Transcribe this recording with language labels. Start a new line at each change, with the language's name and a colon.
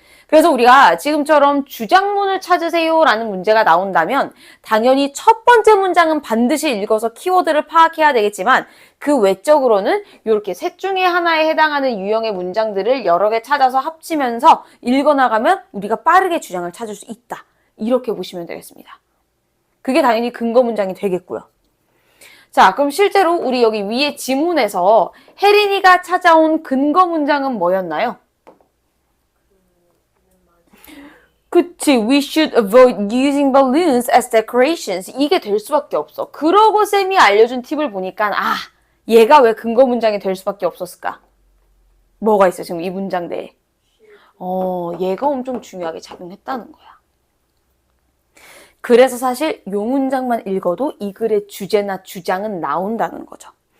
Korean: 그래서 우리가 지금처럼 주장문을 찾으세요라는 문제가 나온다면 당연히 첫 번째 문장은 반드시 읽어서 키워드를 파악해야 되겠지만 그 외적으로는 이렇게 셋 중에 하나에 해당하는 유형의 문장들을 여러 개 찾아서 합치면서 읽어나가면 우리가 빠르게 주장을 찾을 수 있다. 이렇게 보시면 되겠습니다. 그게 당연히 근거 문장이 되겠고요. 자, 그럼 실제로 우리 여기 위에 지문에서 혜린이가 찾아온 근거 문장은 뭐였나요? 그치,
English: we should avoid using balloons as decorations.
Korean: 이게 될 수밖에 없어. 그러고 쌤이 알려준 팁을 보니까 얘가 왜 근거 문장이 될 수밖에 없었을까? 뭐가 있어 지금 이 문장 내에? 얘가 엄청 중요하게 작용했다는 거야. 그래서 사실 요 문장만 읽어도 이 글의 주제나 주장은 나온다는 거죠.